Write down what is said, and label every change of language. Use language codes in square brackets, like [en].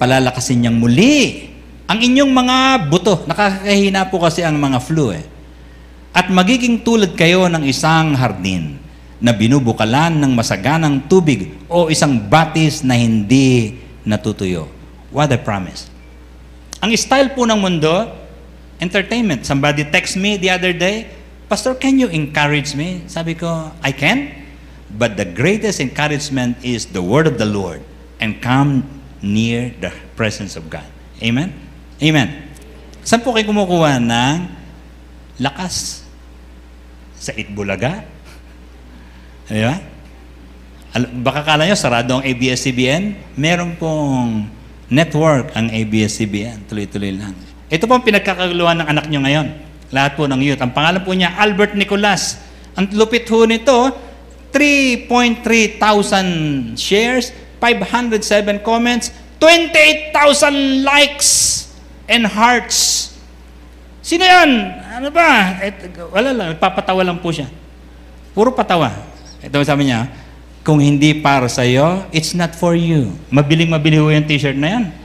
[tl] Palalakasin niyang muli ang inyong mga buto. Nakakahina po kasi ang mga flu, eh. At magiging tulad kayo ng isang hardin na binubukalan ng masaganang tubig o isang batis na hindi natutuyo. [en] What a promise. [tl] Ang style po ng mundo, entertainment. [en] Somebody text me the other day, Pastor, can you encourage me? [tl] Sabi ko, [en] I can. But the greatest encouragement is the word of the Lord and come near the presence of God. Amen? Amen. [tl] Saan po kayo kumukuha ng lakas? Sa Itbulaga? Di ba? Baka kala nyo, sarado ang ABS-CBN. Meron pong network ang ABS-CBN. Tuloy-tuloy lang. Ito po ang pinagkakaguluhan ng anak nyo ngayon. Lahat po ng youth. Ang pangalan po niya, Albert Nicolas. Ang lupit ho nito, 3.3 thousand shares, [en] 507 comments, 28,000 likes and hearts. [tl] Sino yan? Ano ba? Wala lang, papatawa lang po siya. Puro patawa. Ito sabi niya, kung hindi para sa iyo, [en] it's not for you. [tl] Mabiling-mabili ho yung t-shirt na yan.